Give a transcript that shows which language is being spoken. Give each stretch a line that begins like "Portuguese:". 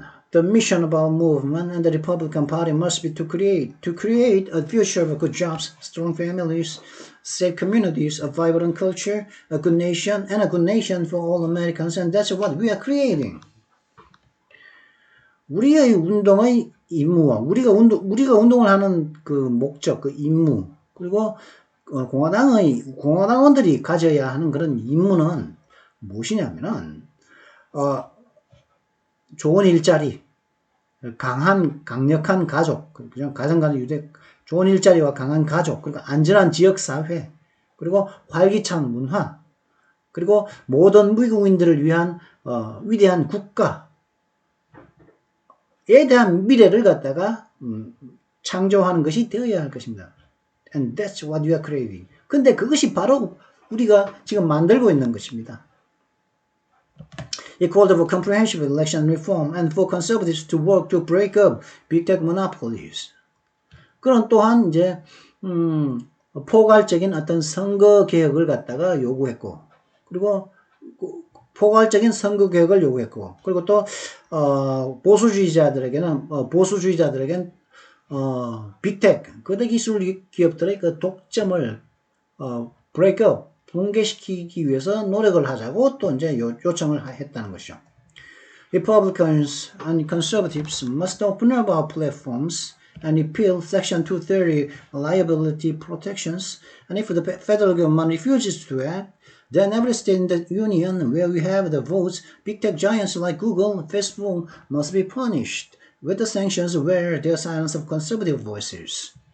English: The mission of our movement and the Republican Party must be to create a future of good jobs, strong families, safe communities, a vibrant culture, a good nation, and a good nation for all Americans. And that's what we are creating.
Korean: 우리의 운동의 임무와 우리가 운동을 하는 그 목적, 그 임무, 그리고 공화당원들이 가져야 하는 그런 임무는 무엇이냐면은 좋은 일자리, 강력한 가족, 그냥 가정간의 유대, 좋은 일자리와 강한 가족, 그리고 안전한 지역 사회, 그리고 활기찬 문화, 그리고 모든 미국인들을 위한 위대한 국가에 대한 미래를 갖다가 창조하는 것이 되어야 할 것입니다.
English: And that's what we are creating.
Korean: 근데 그것이 바로 우리가 지금 만들고 있는 것입니다.
English: It called for comprehensive election reform and for conservatives to work to break up big tech monopolies.
Korean: 그런 또한 이제 포괄적인 어떤 선거 개혁을 갖다가 요구했고, 그리고 포괄적인 선거 개혁을 요구했고, 그리고 또 보수주의자들에겐 빅테크 거대 기술 기업들의 그 독점을 break up 붕괴시키기 위해서 노력을 하자고 또 이제 요청을 했다는 것이죠.
English: Republicans and conservatives must open up our platforms and repeal Section 230 liability protections. And if the federal government refuses to act, then every state in the union where we have the votes, big tech giants like Google, Facebook must be punished with the sanctions where they silence of conservative voices.